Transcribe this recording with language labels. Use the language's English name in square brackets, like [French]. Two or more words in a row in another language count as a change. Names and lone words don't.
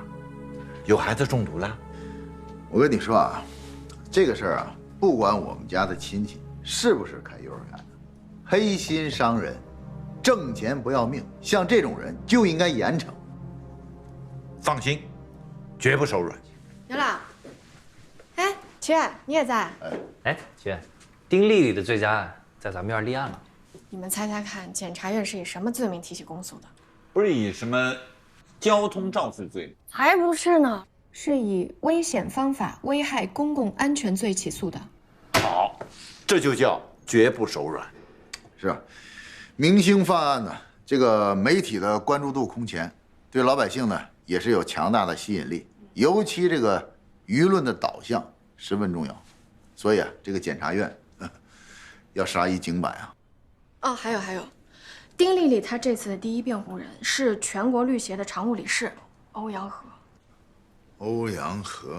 [Chinese] 有孩子中毒了？我跟你說啊，這個事兒啊，不管我們家的親戚是不是開幼兒園的，黑心商人，掙錢不要命，像這種人就應該嚴懲。放心，絕不手軟。劉老，哎，曲，你也在？哎，曲，丁麗麗的罪加案在咱們院立案了。你們猜猜看，檢察院是以什麼罪名提起公訴的？不是以什麼交通肇事罪？才不是呢，是以危險方法危害公共安全罪起訴的。好，這就叫絕不手軟。是啊，明星犯案呢， 这个媒体的關注度空前，對老百姓呢也是有強大的吸引力，尤其這個輿論的導向十分重要，所以啊，這個檢察院要殺一儆百啊。哦，還有，丁麗麗她這次的第一辯護人是全國律協的常務理事歐陽和。歐陽和。